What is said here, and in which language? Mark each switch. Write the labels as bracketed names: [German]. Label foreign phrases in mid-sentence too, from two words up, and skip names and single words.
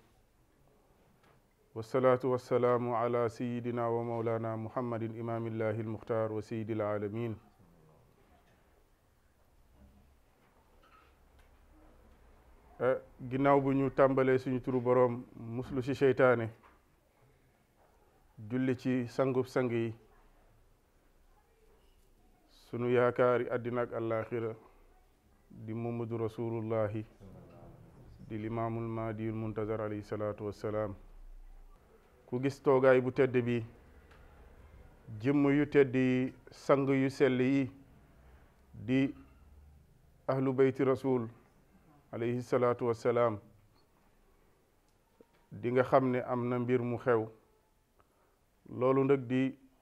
[Arabic] والصلاة والسلام على سيدنا ومولانا محمد إمام الله المختار وسيد العالمين [Wolof] ginnaaw bu ñu tàmbalee suñu turu boroom muslu ci seytaane julli ci sangub sang yi sunu yaakaari àddina ak àllaaxira di [Arabic] محمد رسول الله [Wolof] di [Arabic] الإمام المهدي المنتظر عليه الصلاة والسلام [Wolof] ku gis toogaay bu tedd bi jëmm yu tedd yi sang yu sell yi di [Arabic] أهل بيت الرسول عليه الصلاة والسلام [Wolof] di nga xam ne am na mbir mu xew loolu nag di